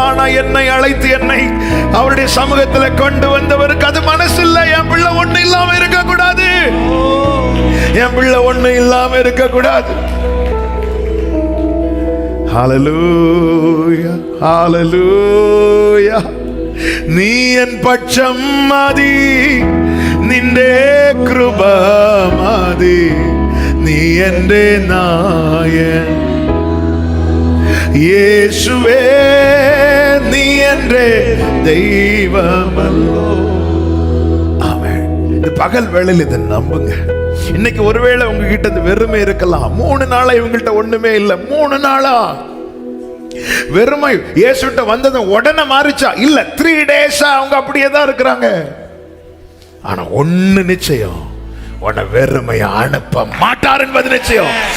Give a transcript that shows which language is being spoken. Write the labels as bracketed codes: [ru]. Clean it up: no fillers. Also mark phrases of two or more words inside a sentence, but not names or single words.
[ta] ஆனா என்னை அழைத்து என்னை அவருடைய சமூகத்தில் கொண்டு வந்தவருக்கு அது மனசு இல்லை. என் பிள்ளை ஒண்ணு இல்லாம இருக்க கூடாது, என் பிள்ளை ஒண்ணு இல்லாம இருக்க கூடாது. ஹல்லேலூயா, ஹல்லேலூயா. [ml] നീ എൻ പക്ഷം മതി, നിന്റെ കൃപ മതി, നീ എൻ്റെ നായൻ യേശുവേ, നീ എൻ്റെ ദൈവമല്ലോ. ആമേൻ. [ta] இந்த பகல் வேளையில் இதை நம்புங்க. இன்னைக்கு ஒருவேளை உங்ககிட்ட இந்த வெறுமை இருக்கலாம். 3 நாளா இவங்கள்ட்ட ஒண்ணுமே இல்லை. 3 நாளா வெறுமை. இயேசுட்ட வந்தது உடனே மாறிச்சா? இல்ல, 3 டேஸா அவங்க அப்படியே தான் இருக்கிறாங்க. ஆனா ஒண்ணு நிச்சயம், உன்னை வெறுமைய அனுப்ப மாட்டார் என்பது நிச்சயம்.